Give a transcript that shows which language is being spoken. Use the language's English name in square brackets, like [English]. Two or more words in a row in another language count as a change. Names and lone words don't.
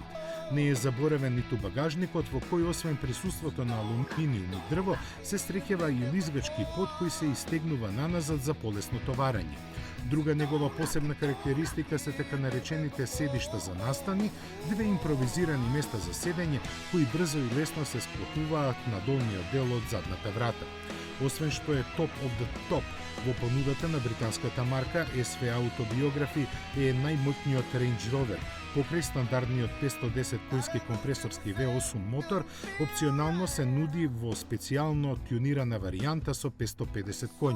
[Macedonian] Не е заборавен ниту багажникот во кој освен присуството на алуминиум и дрво се среќава и лизгачки под кој се истегнува наназад за полесно товарење. Друга негова посебна карактеристика се така наречените седишта за настани, две импровизирани места за седење кои брзо и лесно се склопуваат на долниот дел од задната врата. Освен што е топ [English] of the top [Macedonian] во понудата на британската марка, SV Autobiography е најмоќниот Range Rover. Покрај стандардниот 510 конски компресорски V8 мотор, опционално се нуди во специјално тюнирана варијанта со 550 коњи.